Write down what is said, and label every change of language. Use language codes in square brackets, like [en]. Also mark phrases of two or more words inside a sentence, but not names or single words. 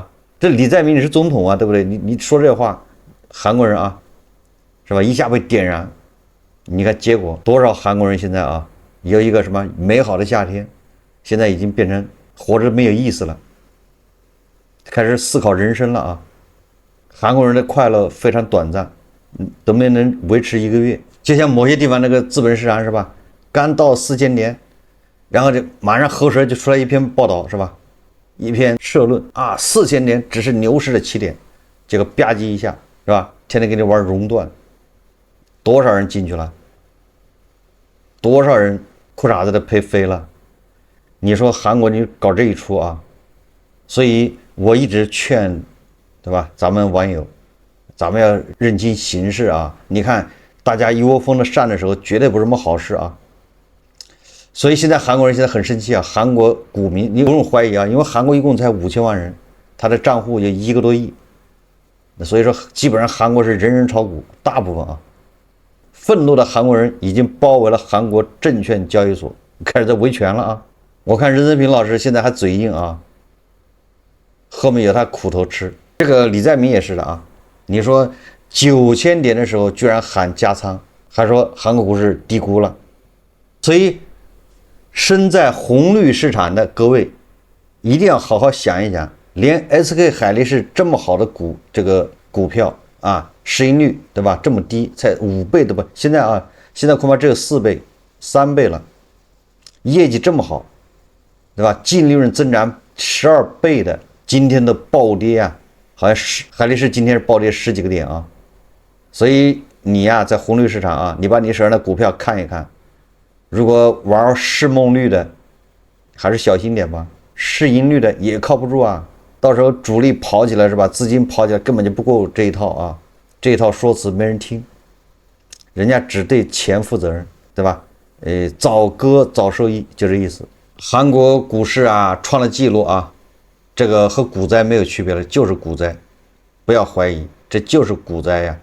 [zh] 這李在明你是總統啊，對不對？你說這話，韓國人啊，是吧？一下被點燃。你看結果多少韓國人現在啊有一個什麼美好的夏天，現在已經變成活着沒有意思了，開始思考人生了啊。韓國人的快樂非常短暫，都沒能維持1個月。就像某些地方那個資本市場是吧，剛到4000點，然後就馬上後身就出來一篇報道是吧，一篇社論啊，4000 點只是牛市的起點，結果吧唧一下是吧，天天給你玩熔斷，多少人进去了，多少人褲衩子都赔飞了。你說韓國你搞這一出啊，所以我一直劝，对吧？咱們網友，咱們要認清形勢啊！你看大家一窩蜂的上的時候，絕對不是什麼好事啊。所以现在韓國人现在很生氣啊，韓國股民你不用懷疑啊，因為韓國一共才5000萬人，他的賬戶有1個多億，所以說基本上韓國是人人炒股，大部分啊，憤怒的韓國人已經包圍了韓國證券交易所，開始在維權了啊。我看任正平老師現在還嘴硬啊，後面有他苦頭吃。這個李在明也是的啊，你說9000點的時候居然喊加倉，還說韓國股市低估了，所以身在紅綠市場的各位一定要好好想一想，連 SK 海力士這麼好的這個股票啊，市盈率對吧，這麼低，才5倍的吧，現在恐怕只有4倍3倍了，業績這麼好對吧，净利潤增長12倍的，今天的暴跌啊，好像是海力士今天是暴跌10幾個點啊。所以你呀，在紅綠市場啊，你把你手上的股票看一看，如果玩市梦率的還是小心點吧，市盈率的也靠不住啊，到时候主力跑起来是吧，資金跑起來根本就不夠這一套啊，這一套說辭沒人聽，人家只對錢負責任，對吧？早割早收益就這意思。韓國股市啊創了紀錄啊，這個和股災沒有區別了，就是股災，不要懷疑，這就是股災呀。